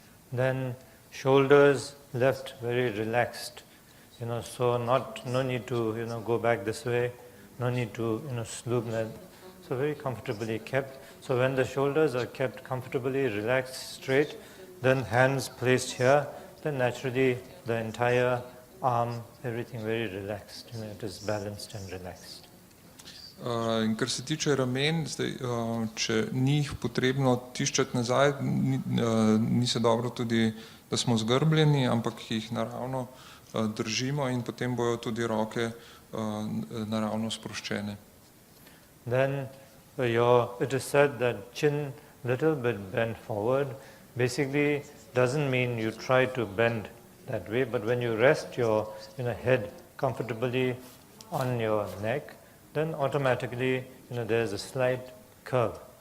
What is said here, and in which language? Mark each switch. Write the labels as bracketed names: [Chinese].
[English] Then shoulders left very relaxed, so no need to go back this way, no need to sloop that. So very comfortably kept. So when the shoulders are kept comfortably relaxed, straight, then hands placed here, then naturally the entire arm, everything very relaxed, it is balanced and relaxed. [Slovenian] In kar se tiče ramen, zdaj, če ni jih potrebno tiščati nazaj, ni se dobro tudi, da smo zgrbljeni, ampak jih naravno držimo in potem bojo tudi roke naravno sproščene. [English] Then it is said that chin little bit bent forward basically doesn't mean you try to bend that way, but when you rest your head comfortably on your neck, then automatically there's a slight curve.